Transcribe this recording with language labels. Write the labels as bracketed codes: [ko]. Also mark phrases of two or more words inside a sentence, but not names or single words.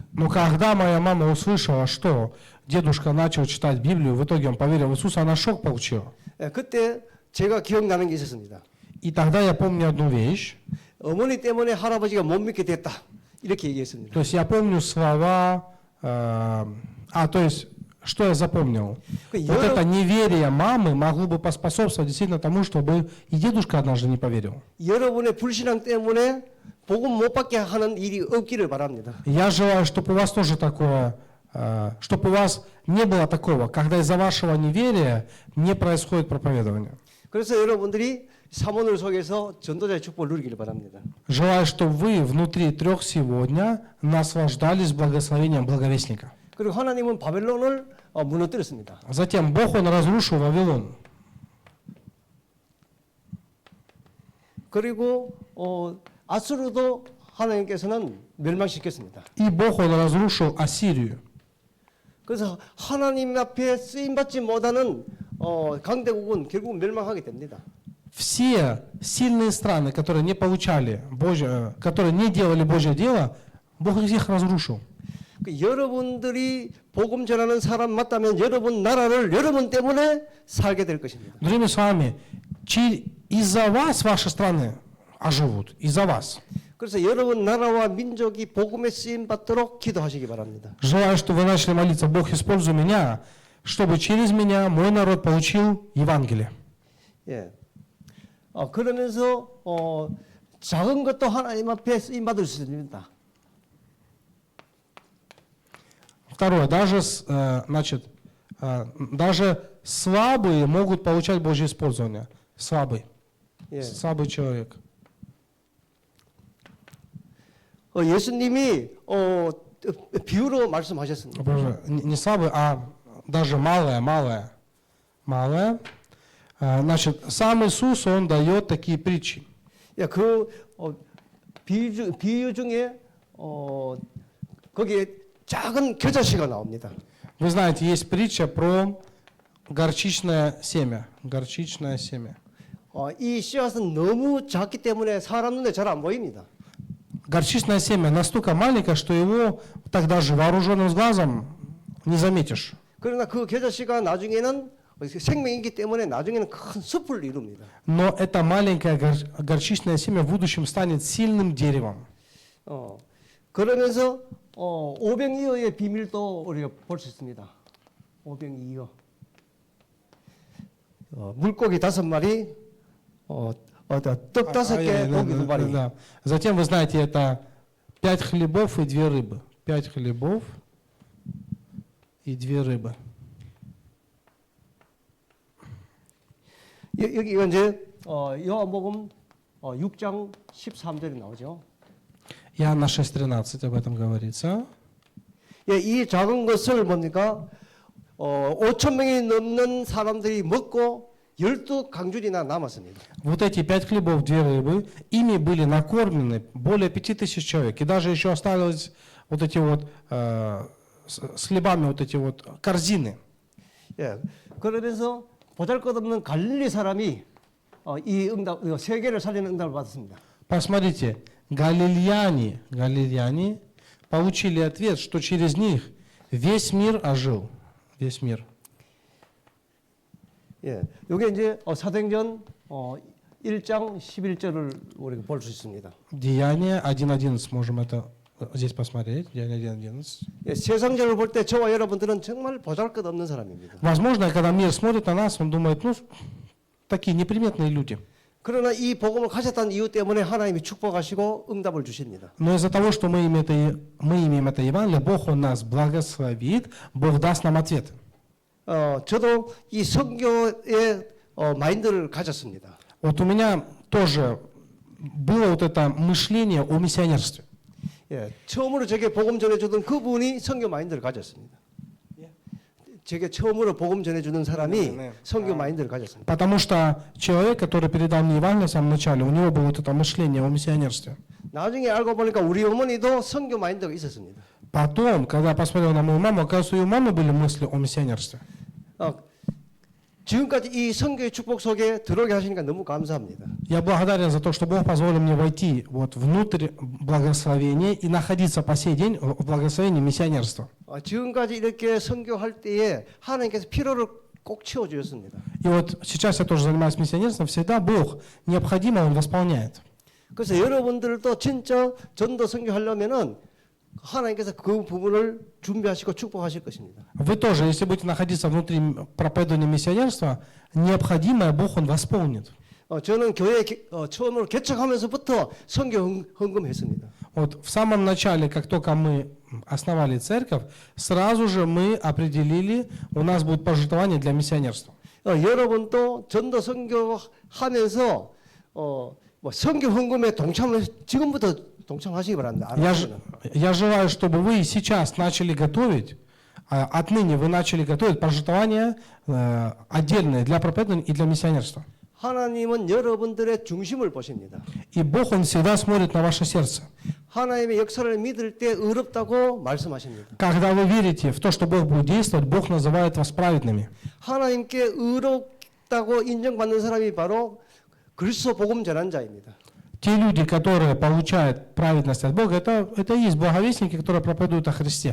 [ru] Но когда моя мама услышала, что дедушка начал читать Библию, в итоге он поверил в Иисуса, она шок получила. [ko] 예, 그때 제가 기억나는 게 있었습니다. [ru] И тогда я помню одну вещь. [ko] 어머니 때문에 할아버지가 못 믿게 됐다. 이렇게 얘기했습니다. [ru] То есть я помню слова, то есть, что я запомнил? Вот это неверие мамы могло бы поспособствовать действительно тому, чтобы и дедушка однажды не поверил. [ko] 여러분의 불신앙 때문에 복음 못 받게 하는 일이 없기를 바랍니다. [ru] Я желаю, чтобы у вас тоже такое, чтобы у вас не было такого, когда из-за вашего неверия не происходит проповедование. [ko] 그래서 여러분들이 사모를 속에서 전도자의 축복을 누리기를 바랍니다. [ru] Желаю, чтобы вы внутри 3 сегодня наслаждались благословением благовестника. [ko] 그리고 하나님은 바벨론을 무너뜨렸습니다. [ru] Затем Бог, Он разрушил Вавилон. [ko] 그리고 아수르도 하나님께서는 멸망시켰습니다. [ru] И Бог, Он разрушил Ассирию. [ko] 그래서 하나님 앞에 쓰임받지 못하는 강대국은 결국 멸망하게 됩니다. [ru] Все сильные страны, которые не получали Божье, которые не делали Божье дело, Бог их всех разрушил. [ko] 여러분들이 복음 전하는 사람 맞다면 여러분 나라를 여러분 때문에 살게 될 것입니다. [ru] Другими словами, из-за вас ваши страны оживут, из-за вас. [ko] 그래서 여러분 나라와 민족이 복음에 쓰임 받도록 기도하시기 바랍니다. [ru] Желаю, чтобы вы начали молиться, Бог, используй меня, чтобы через меня мой народ получил Евангелие. [ko] 예. 그러면서 작은 것도 하나님 앞에 쓰임 받을 수 있습니다. [ru] Второе, даже слабые могут получать Божье использование. Слабый. [ko] 예. [ru] Слабый человек. [ko] 예수님이 비유로 말씀하셨습니다. [ru] Боже, не слабый, а даже малое. Значит, сам Иисус, Он дает такие притчи. [ko] 예, 비유 중에 거기에 작은 겨자씨가 나옵니다. [ru] Вы знаете, есть притча про горчичное семя. Горчичное семя. [ko] 이 씨앗은 너무 작기 때문에 사람 눈에 잘 안 보입니다. [ru] Горчичное семя настолько маленькое, что его тогда же вооруженным глазом не заметишь. [ko] 그러나 그 겨자씨가 나중에는 생명이기 때문에 나중에는 큰 숲을 이룹니다. [ru] Но это 마ленькое горчичное семя в будущем станет сильным деревом. [ko] 그러면서 오병이어의 비밀도 우리가 볼 수 있습니다. 오병이어. 물고기 5마리, 떡 5개, 고기 2마리. [ru] Да. Затем, вы знаете, это 5 хлебов и 2 рыбы. 5 хлебов и 2 рыбы. [ko] 여기가 이제 요한복음 6장 13절에 나오죠. [ru] Иоанна 6:13 об этом говорится. [ko] 예, 이 작은 것을 보니까 5천 명이 넘는 사람들이 먹고 12강줄이나 남았습니다. [ru] Вот эти 5 хлебов, 2 рыбы, ими были накормлены более 5000 человек. И даже еще осталось вот эти вот с хлебами вот эти вот корзины. [ko] 예, 그러면서 보잘것없는 갈릴리 사람이 이 응답, 세계를 살리는 응답을 받았습니다. [ru] Посмотрите, галилеяне получили ответ, что через них весь мир ожил. Весь мир. [ko] 예, 이게 이제 사도행전 1장 11절을 우리가 볼 수 있습니다. [ru] Деяние 1.11, можем это здесь посмотреть. Деяние 1.11. [ko] 예, 세상적으로 볼 때 저와 여러분들은 정말 보잘것없는 사람입니다. [ru] Возможно, когда мир смотрит на нас, он думает, ну, такие неприметные люди. [ko] 그러나 이 복음을 가졌다는 이유 때문에 하나님이 축복하시고 응답을 주십니다. [ru] Но из-за того, что мы имеем это Евангелие, Бог, Он нас благословит, Бог даст нам ответ. [ko] 저도 이 선교의 마인드를 가졌습니다. [ru] Вот у меня тоже было вот это мышление о миссионерстве. [ko] 예, 처음으로 제게 복음 전해주던 그분이 선교 마인드를 가졌습니다. 제게 처음으로 복음 전해주는 사람이 선교 마인드를 가졌습니다. [ru] Потому что человек, который передал мне Евангелие в самом начале, у него было вот это мышление о миссионерстве. [ko] 나중에 알고 보니까 우리 어머니도 선교 마인드가 있었습니다. [ru] Потом, когда я посмотрел на мою маму, оказывается, у ее мамы были мысли о миссионерстве. [ko] 지금까지 이 선교의 축복 속에 들어오게 하시니까 너무 감사합니다. [ru] Я благодарен за то, что Бог позволил мне войти вот внутрь благословения и находиться по сей день в благословении миссионерства. [ko] 지금까지 이렇게 선교할 때에 하나님께서 필요를 꼭 채워주셨습니다. [ru] И вот сейчас я тоже занимаюсь миссионерством, всегда Бог необходимо, Он восполняет. [ko] 그래서 여러분들도 진짜 전도 선교하려면은 하나님께서 그 부분을 준비하시고 축복하실 것입니다. [ru] Вы тоже, если будете находиться внутри проповедования миссионерства, необходимое Бог, Он восполнит. [ko] 저는 교회 처음으로 개척하면서부터 선교 헌금했습니다. [ru] Вот в самом начале, как только мы основали церковь, сразу же мы определили, у нас будет пожертвование для миссионерства. [ko] 여러분도 전도 선교하면서 뭐 선교 헌금에 동참을 지금부터 동참하시기 바랍니다. [ru] Я желаю, чтобы вы сейчас начали готовить, отныне вы начали готовить пожертвования отдельные для проповедования и для миссионерства. [ko] 하나님은 여러분들의 중심을 보십니다. [ru] И Бог, Он всегда смотрит на ваше сердце. [ko] 하나님의 역사를 믿을 때 의롭다고 말씀하십니다. [ru] Когда вы верите в то, что Бог будет действовать, Бог называет вас праведными. [ko] 하나님께 의롭다고 인정받는 사람이 바로 그리스도 복음 전환자입니다. [ru] Те люди, которые получают праведность от Бога, это и есть благовестники, которые проповедуют о Христе.